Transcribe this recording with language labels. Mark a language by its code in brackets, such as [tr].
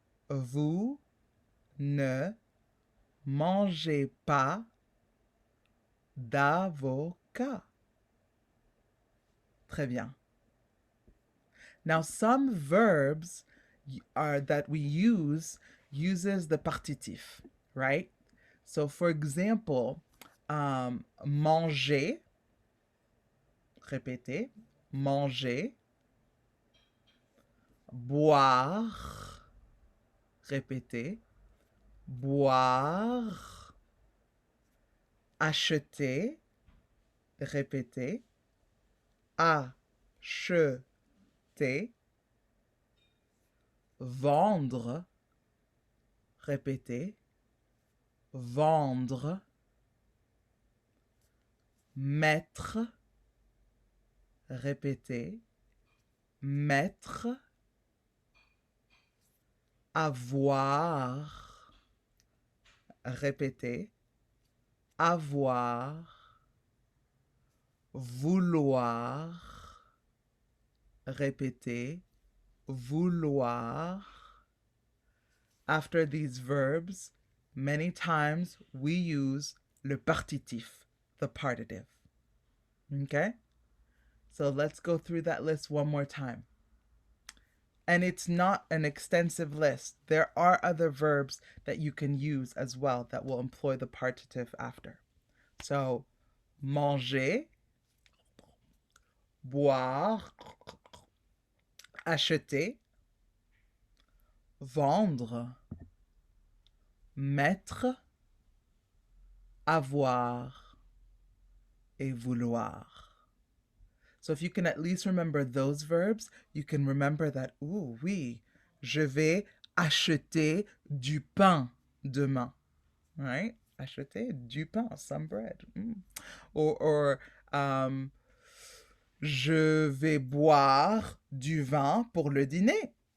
[fr] Vous ne mangez pas d'avocat. Très bien. [en] Now, some verbs are that we uses the partitif, right? So, for example, [fr] manger, répétez, manger, boire, répétez, boire, acheter, répétez, acheter, vendre, répétez, vendre, mettre, répétez, mettre, avoir, répétez, avoir, vouloir, répétez, vouloir. [en] After these verbs, many times we use le partitif, the partitive. Okay? So let's go through that list one more time. And it's not an extensive list. There are other verbs that you can use as well that will employ the partitive after. [fr] So, manger, boire, acheter, vendre, mettre, avoir, et vouloir. [en] So if you can at least remember those verbs, you can remember that, ooh, [fr] oui, je vais acheter du pain demain, [en] right? [fr] Acheter du pain, [en] some bread. [fr] Or je vais boire du vin pour le dîner.